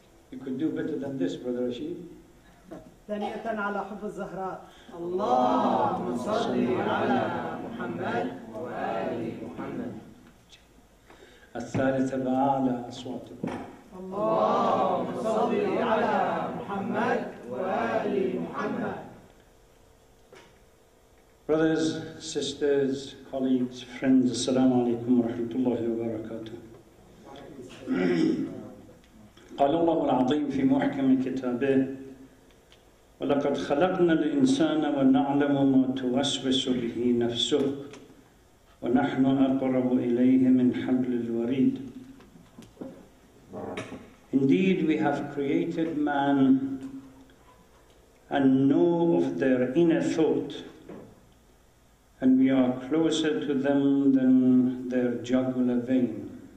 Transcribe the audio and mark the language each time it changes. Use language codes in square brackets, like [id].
[en] You could do better than this, Brother Rashid. [ar] ثانية على حب الزهراء. اللهم صل على محمد وآل محمد. الثالثة بأعلى أصواتكم. اللهم صل على محمد وآل محمد. [en] Brothers, sisters, colleagues, friends, [ar] Assalamu alaikum wa rahmatullahi wa barakatuh. قال الله العظيم في محكم كتابه ولقد خلقنا الإنسان ونعلم ما توسوس به نفسه ونحن أقرب إليه من حبل الوريد. [en] Indeed, we have created man and know of their inner thought, and we are closer to them than their jugular vein.